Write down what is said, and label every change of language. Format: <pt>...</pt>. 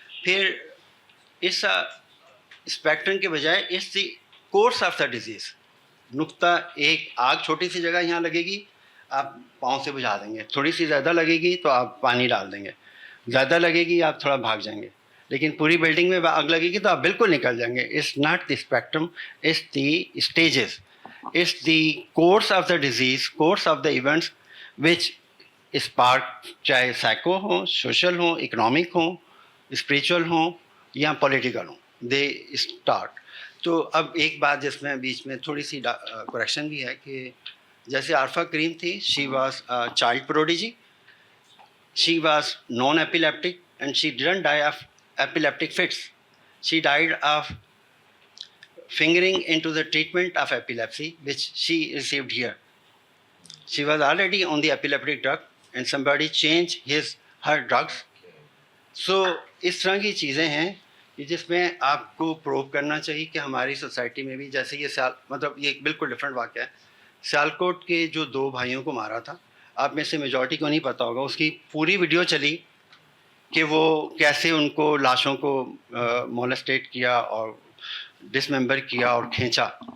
<ur>پھر اس اسپیکٹرم کے بجائے</ur> <en>اس the course of the disease,</en> <ur>نقطہ ایک آگ چھوٹی سی جگہ یہاں لگے گی, آپ پاؤں سے بجھا دیں گے, تھوڑی سی زیادہ لگے گی تو آپ پانی ڈال دیں گے, زیادہ لگے گی آپ تھوڑا بھاگ جائیں گے, لیکن پوری بلڈنگ میں آگ لگے گی تو آپ بالکل نکل جائیں گے.</ur> <en>it's not the spectrum, it's the stages, it's the course of the disease, course of the events which spark,</en> <ur>چاہے سائیکو ہوں, سوشل ہوں, اکنامک ہوں, اسپریچول ہوں یا پولیٹیکل ہوں,</ur> <en>They start.</en> <ur>تو اب ایک بات جس میں بیچ میں تھوڑی سی کریکشن بھی ہے کہ جیسے عارفہ کریم تھی,</ur> <en>She was child prodigy, she was non-epileptic and she didn't die of epileptic fits. She died of fingering into the treatment of epilepsy which she received here. She was already on the epileptic drug and somebody changed her drugs.</en> <ur>So اس طرح کی چیزیں ہیں کہ جس میں آپ کو prove کرنا چاہیے کہ ہماری سوسائٹی میں بھی, جیسے یہ مطلب یہ ایک بالکل ڈفرینٹ واقعہ ہے. سیالکوٹ کے جو 2 بھائیوں کو مارا تھا, آپ میں سے میجورٹی کو نہیں پتہ ہوگا, اس کی پوری ویڈیو چلی کہ وہ کیسے ان کو لاشوں کو مولسٹیٹ کیا اور ڈسممبر کیا اور کھینچا.</ur>